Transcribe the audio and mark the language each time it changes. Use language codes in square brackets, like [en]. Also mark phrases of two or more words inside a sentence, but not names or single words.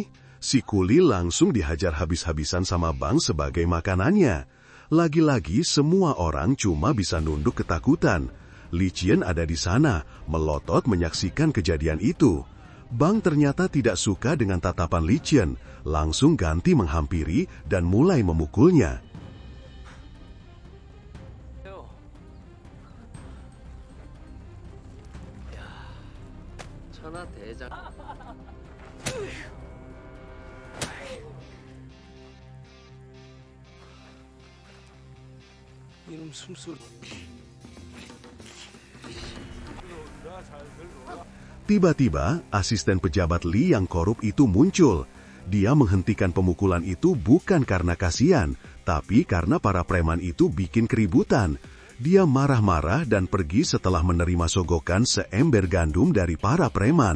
[id] Si kuli langsung dihajar habis-habisan sama Bang sebagai makanannya. Lagi-lagi semua orang cuma bisa nunduk ketakutan. Li Qian ada di sana, melotot menyaksikan kejadian itu. Bang ternyata tidak suka dengan tatapan Li Qian, langsung ganti menghampiri dan mulai memukulnya. [ko] 천하 대장. 이놈 숨소리. [id] Tiba-tiba, asisten pejabat Li yang korup itu muncul. Dia menghentikan pemukulan itu bukan karena kasihan, tapi karena para preman itu bikin keributan. Dia marah-marah dan pergi setelah menerima sogokan seember gandum dari para preman.